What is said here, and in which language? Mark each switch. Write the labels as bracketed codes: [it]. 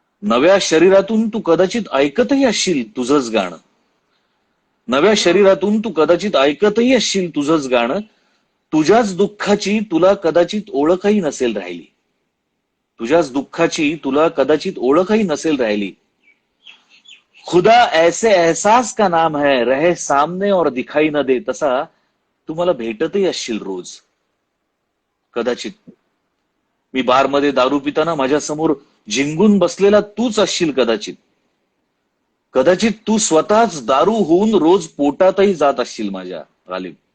[mr] नव्या शरीरातून तू कदाचित ऐकतही असशील तुझंच गाणं. नव्या वा शरीरातून तू कदाचित ऐकतही असशील तुझंच गाणं. तुझ्याच दुःखाची तुला कदाचित ओळखही नसेल राहिली. तुझ्याच दुःखाची तुला कदाचित ओळखही नसेल राहिली. [hi] खुदा ऐसे एहसास का नाम है रहे सामने और दिखाई न दे. [mr] तसा तू मला भेटतही असशील रोज कदाचित. मी बारमध्ये दारू पिताना माझ्या समोर झिंगून बसलेला तूच असशील कदाचित. कदाचित तू स्वतःच दारू होऊन रोज पोटातही जात असशील माझ्या गालिब.